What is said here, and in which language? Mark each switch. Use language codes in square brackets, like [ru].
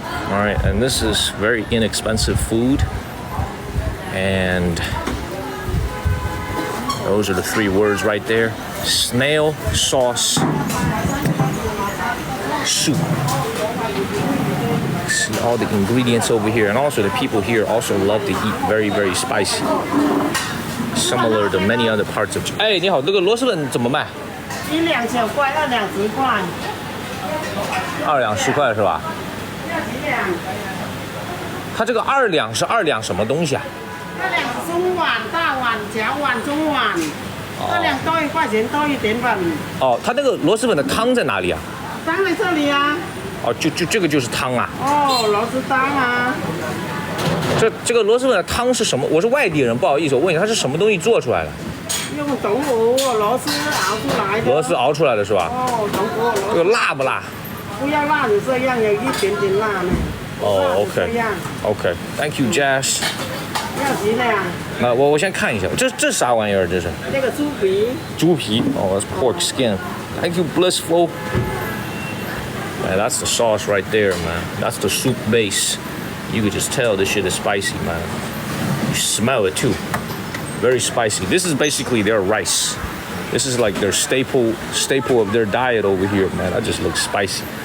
[en] All right, and this is very inexpensive food. And those are the 3 words right there. Snail sauce soup. See all the ingredients over here. And also the people here also love to eat very, very spicy. Similar to many other parts of Japan. [zh] 哎，你好，这个螺蛳粉怎么卖？1两9块，2两10块。2两10块是吧？几两？它这个2两是2两什么东西啊？2两中碗、大碗、小碗、中碗。 2两多1块钱，多1点粉。哦，它那个螺蛳粉的汤在哪里啊？汤在这里啊。哦，就这个就是汤啊。哦，螺蛳汤啊。这个螺蛳粉的汤是什么？我是外地人，不好意思，我问一下，它是什么东西做出来的？用豆腐螺丝熬出来的。螺丝熬出来的是吧？哦，豆腐螺丝。这个辣不辣？不要辣就这样，有一点点辣呢。哦 ，OK， [en] Thank you, [zh] Jazz。要几两？那我先看一下，这啥玩意儿？这是？那个猪皮。猪皮，哦， [en] that's pork skin. Thank you, Blissful. Man, that's the sauce right there, man. That's the soup base. You could just tell this shit is spicy, man. You smell it too. Very spicy. This is basically their rice. This is like their staple of their diet over here, man. That just looks spicy.